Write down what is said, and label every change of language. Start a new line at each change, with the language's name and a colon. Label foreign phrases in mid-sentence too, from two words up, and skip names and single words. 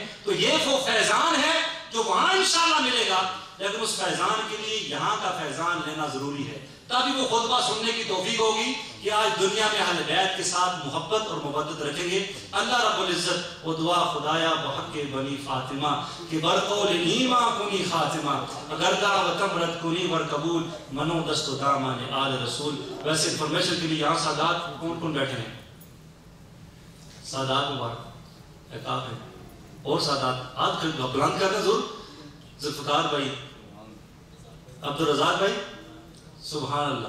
Urdu: تو یہ وہ فیضان ہے جو وہاں انشاءاللہ ملے گا، لیکن اس فیضان کے لیے یہاں کا فیضان لینا ضروری ہے، تبھی وہ خطبہ سننے کی توفیق ہوگی کہ آج دنیا میں اہل بیت کے ساتھ محبت اور مودت رکھیں گے۔ اللہ رب العزت وہ دعا
Persian: خدایا بحق بنی فاطمہ کہ برقول نیما کنی خاتمہ اگر دعوتم رد کنی ور قبول منو دست و دامان آل رسول۔
Urdu: ویسے انفارمیشن کے لیے یہاں سادات کون کون بیٹھے ہیں؟ سادات مبارک احتاب ہیں اور سادات ہاتھ بلند کرنا ضرور، ذوالفقار بھائی، عبدالرزاق بھائی، سبحان اللہ۔